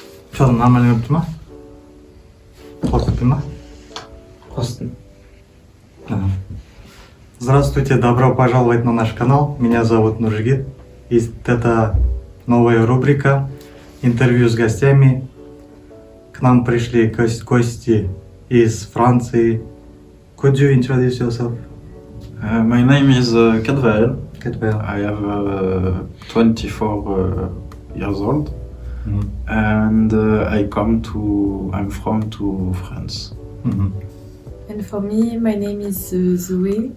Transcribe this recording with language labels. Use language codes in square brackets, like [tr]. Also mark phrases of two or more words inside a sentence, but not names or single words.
[ru] Что там, нормально [kk] өтті ма? Қосты ма? Қостың. [ru] Здравствуйте, добро пожаловать на наш канал. Меня зовут Нуржигит. И это новая рубрика «Интервью с гостями». К нам пришли гости из Франции. [en] Could you introduce yourself? My name is Kaspi. Kaspi. I have 24 years old, and I'm from France. And for me, my name is Zoe.